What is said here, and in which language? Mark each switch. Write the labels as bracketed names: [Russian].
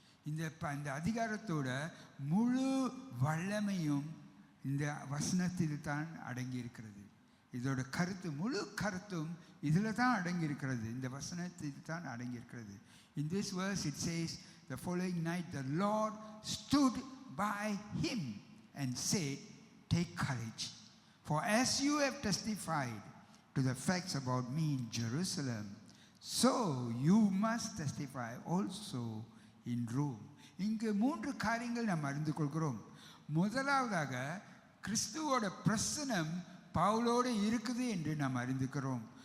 [Tamil] இந்த அதிகாரத்தோட முழு வல்லமையும் இந்த வசனத்தில் தான் அடங்கி இருக்கிறது. இதோட முழு கருத்தும் இதில் தான் அடங்கி இருக்கிறது, இந்த வசனத்தில் தான் அடங்கி இருக்கிறது. [English] In this verse it says, the following night the Lord stood by him and said, take courage, for as you have testified to the facts about me in Jerusalem, so you must testify also in Rome. [Tamil] இங்கு 3 காரியங்கள் நாம் அறிந்து கொள்கிறோம். முதலாவதாக கிறிஸ்துவோட பிரசன்னம் பவுலோடு இருக்குது என்று நாம் அறிந்துக்கிறோம்.